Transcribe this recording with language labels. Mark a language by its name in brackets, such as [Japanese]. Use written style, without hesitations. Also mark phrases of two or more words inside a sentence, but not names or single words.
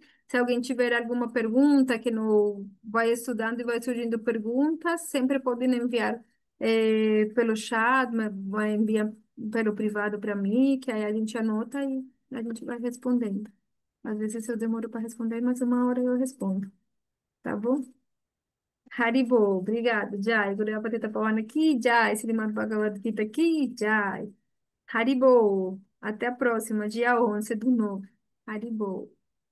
[Portuguese] Se alguém tiver alguma pergunta que não vai estudando e vai surgindo perguntas, sempre podem enviar pelo chat, vai enviar pelo privado para mim, que aí a gente anota e a gente vai respondendo. Às vezes eu demoro para responder, mas uma hora eu respondo, tá bom? Haribo, obrigado. Jai, Guru Patita Pawana aqui, Jai, Srimad Bhagavad Gita aqui, Jai. Haribo, até a próxima, dia 11 do novo. Haribo.